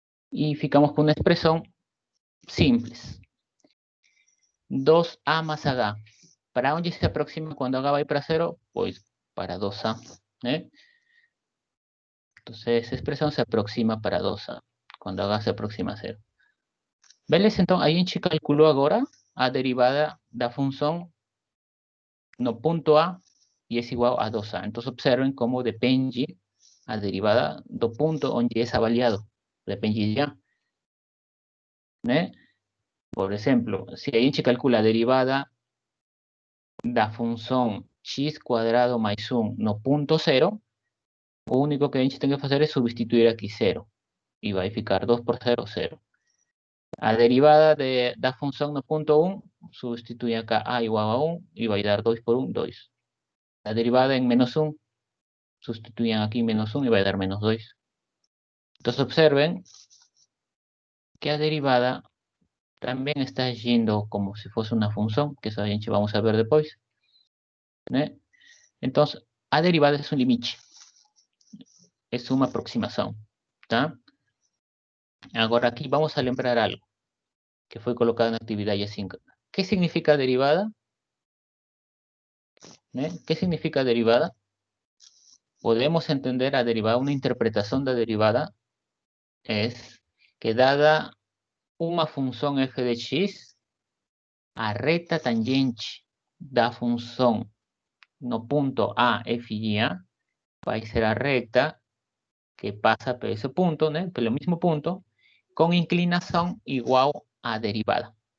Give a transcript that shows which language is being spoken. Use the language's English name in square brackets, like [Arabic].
[Spanish] Y ficamos con una expresión simples. 2a más h. ¿Para dónde se aproxima cuando h va para 0? Pues para 2a. ¿eh? Entonces esa expresión se aproxima para 2a, cuando h se aproxima a 0. [Portuguese] Beleza? Então, a gente calculou agora a derivada da função no ponto A e é igual a 2a. Então, observem como depende a derivada do ponto onde é avaliado. Depende de A. ¿né? Por exemplo, se a gente calcula a derivada da função x cuadrado mais 1 no ponto 0, o único que a gente tem que fazer é substituir aqui 0. E vai ficar 2 por 0, 0. [Spanish] A derivada da función no punto 1, sustituye acá a igual a 1 y va a dar 2 por 1, 2. La derivada en menos 1, sustituyen aquí menos 1 y va a dar menos 2. Entonces observen que la derivada también está yendo como si fuese una función, que eso vamos a ver después. ¿né? Entonces, a derivada es un límite. Es una aproximación. ¿tá? Ahora aquí vamos a lembrar algo que fue colocado en la actividad Y5. ¿Qué significa derivada? ¿Qué significa derivada? Podemos entender a derivada, una interpretación de derivada es [Portuguese] que dada uma função f de x, a reta tangente da função no ponto A, F e A vai ser a reta que passa por esse ponto, né? Pelo mesmo ponto, com inclinação igual à derivada.